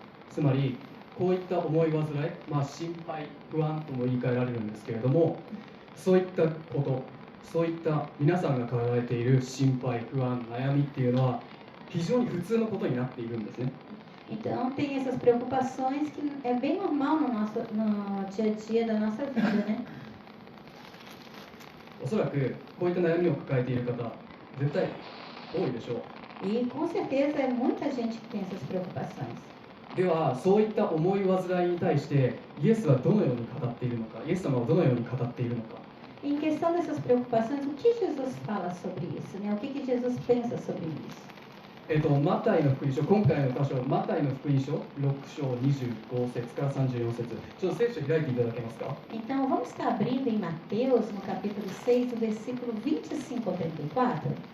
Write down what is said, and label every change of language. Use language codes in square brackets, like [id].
[ja] つまりこういった思い煩い、心配、不安とも言い換えられるんですけれども、そういったこと、そういった皆さんが抱えている心配、不安、悩みっていうのは非非常に普通のことになっているんですね。 [pt] Então, tem essas preocupações que é bem normal no dia a dia da nossa vida, né? [ja] おそらくこういった悩みを抱えている方、絶対多いでしょ [pt] E com certeza é muita gente que tem essas preocupações. [ja] う。では、そういった思い煩いに対してイエスはどのように語っているのか、イエス様はどのように語っているのか。 [pt] Em questão dessas preocupações, o que Jesus fala sobre isso, né? O que Jesus pensa sobre isso? [ja] マタイの福音書、今回の箇所、マタイの福音書6章25節から34節、ちょっと聖書開いていただけますか。 [pt] Então, vamos estar abrindo em Mateus, no capítulo 6, do versículo 25 ao 34.